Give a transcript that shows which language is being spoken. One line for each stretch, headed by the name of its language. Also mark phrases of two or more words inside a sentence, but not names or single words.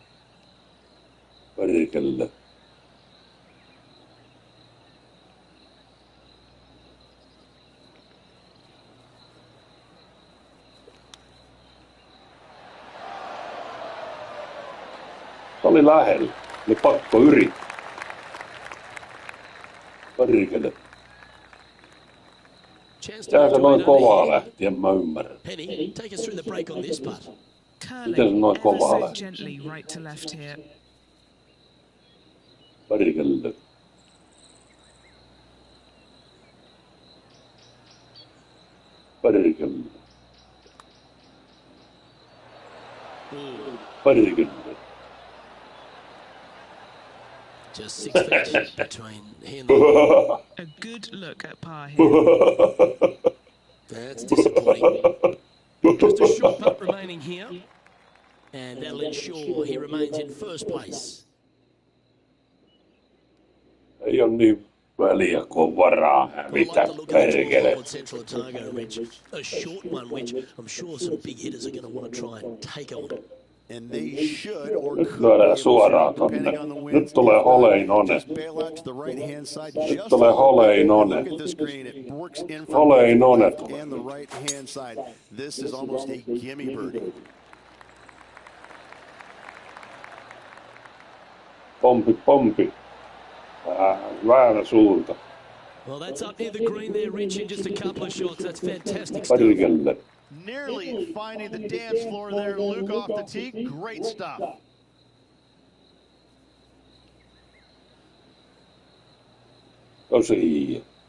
Finnish: Perkele. Se oli lähellä. Oli pakko yrittää. Perkele. Sehän se noin kovaa lähti, en mä ymmärrä.
English: Penny, take us through the break on this putt.
Finnish: Miten se noin kovaa
English: So
Finnish: lähti?
English: gently right to left here.
Finnish: Perkele. Perkele. Perkele.
English: Just 6 feet between he and the... A good look at par here. That's disappointing. Just a short putt remaining here. And that'll ensure he remains in first place.
Finnish: Ei ole niin väliä, kun on varaa hävitä, perkele.
English: Central Otago, Rich. A short one, which I'm sure some big hitters are going to want to try and take on. And they should or
Finnish: Nyt
English: could
Finnish: lyödään suoraan tonne. Nyt tulee Holeinone. Nyt tulee Holeinone. Holeinone tulee.
English: And the right hand side. This is almost a gimme birdie.
Finnish: Pompi. Väärä suunta.
English: Well, that's up near the green there, Rich, in just a couple of shots. That's fantastic stuff.
Finnish: Perkele.
English: Nearly finding the dance floor there, Luke, off the tee. Great stuff.
Finnish: Tosi.